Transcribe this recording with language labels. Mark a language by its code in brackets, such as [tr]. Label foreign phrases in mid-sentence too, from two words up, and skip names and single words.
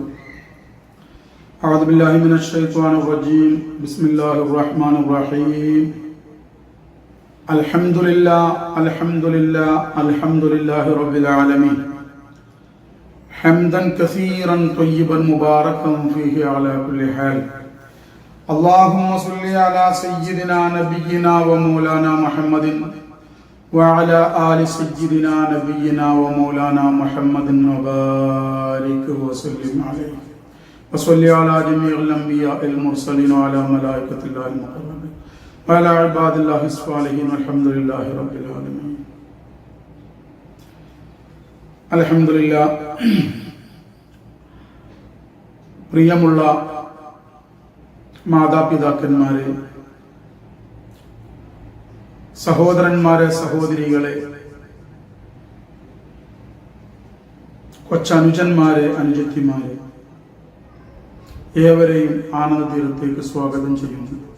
[ar] أعوذ بالله من الشيطان الرجيم. بسم الله الرحمن الرحيم. الحمد لله رب العالمين. حمدا كثيرا طيبا مباركا فيه على كل حال. اللهم صل على سيدنا نبينا ومولانا محمد وعلى آل سيدنا نبينا ومولانا محمد وبارك وسلم عليه وصل على جميع الأنبياء المرسلين وعلى ملائكة الله المقربين وعلى عباد الله الصالحين والحمد لله رب العالمين. الحمد لله. [ml] പ്രിയമുള്ള മാതാപിതാക്കന്മാരെ, സഹോദരന്മാരെ, സഹോദരികളെ, കൊച്ചനുജന്മാരെ, അനുജത്തിമാരെ, ഏവരെയും ആനന്ദ തീരത്തേക്ക് സ്വാഗതം ചെയ്യുന്നു.